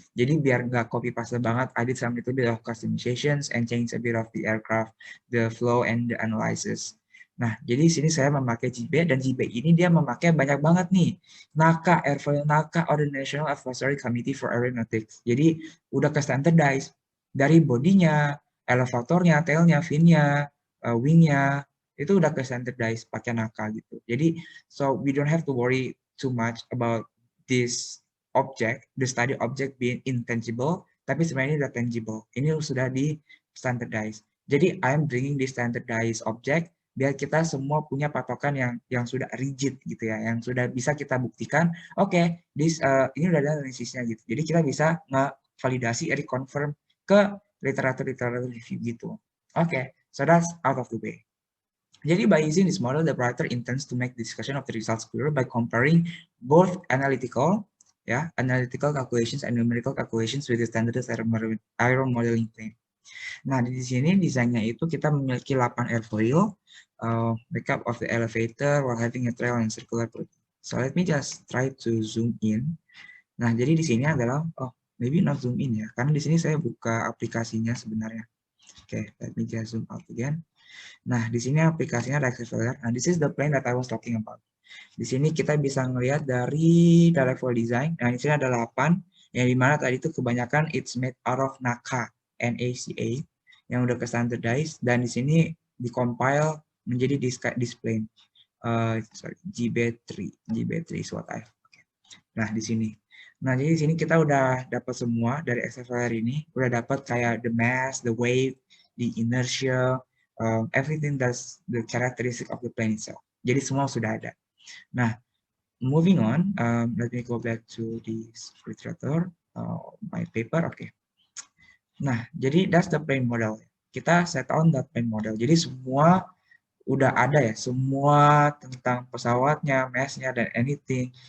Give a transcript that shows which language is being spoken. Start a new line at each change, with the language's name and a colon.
Indonesian: Jadi biar nggak copy paste banget,
English: I did some little bit of customizations and change a bit of the aircraft, the flow and the analysis.
Indonesian: Nah, jadi di sini saya memakai GB dan GB ini dia memakai banyak banget nih.
English: NACA or the National Advisory Committee for Aeronautics.
Indonesian: Jadi udah ke standardize dari bodinya, elevatornya, tailnya, finnya, wingnya, itu udah ke standardize pakai NACA gitu.
English: Jadi, so we don't have to worry too much about this object, the study object being intangible,
Indonesian: tapi sebenarnya udah tangible. Ini sudah di standardize. Jadi,
English: I'm bringing the standardized object
Indonesian: biar kita semua punya patokan yang sudah rigid gitu ya, yang sudah bisa kita buktikan. Oke, ini udah ada analisisnya gitu. Jadi kita bisa ngevalidasi, reconfirm ke literatur review gitu.
English: Oke, so that's out of the way. Jadi by using this model, the writer intends to make discussion of the results clearer by comparing both analytical calculations and numerical calculations with the standardized error modeling plane.
Indonesian: Nah, di sini desainnya itu kita memiliki 8 airfoil,
English: makeup of the elevator while having a trail and circular route. So let me just try to zoom in.
Indonesian: Nah, jadi di sini adalah,
English: maybe not zoom in
Indonesian: ya, karena di sini saya buka aplikasinya sebenarnya.
English: Oke, let me just zoom out again.
Indonesian: Nah, di sini aplikasinya ada
English: Accelerator. Nah, this is the plane that I was talking about.
Indonesian: Di sini kita bisa melihat dari level design. Nah, di sini ada 8, yang dimana tadi itu kebanyakan
English: it's made out of NACA, NACA,
Indonesian: yang udah ke standardized, dan di sini di-compile menjadi display.
English: GB3 is what I.
Indonesian: Nah, di sini. Nah, jadi di sini kita udah dapat semua dari XFLR ini, udah dapat kayak
English: the mass, the wave, the inertia, everything that's the characteristic of the plane itself.
Indonesian: Jadi semua sudah ada.
English: Nah, moving on, let me go back to the literature, my paper, okay. Nah, jadi that's the plane model. Kita set on that plane model.
Indonesian: Jadi semua udah ada ya, semua tentang pesawatnya, mass-nya, dan anything.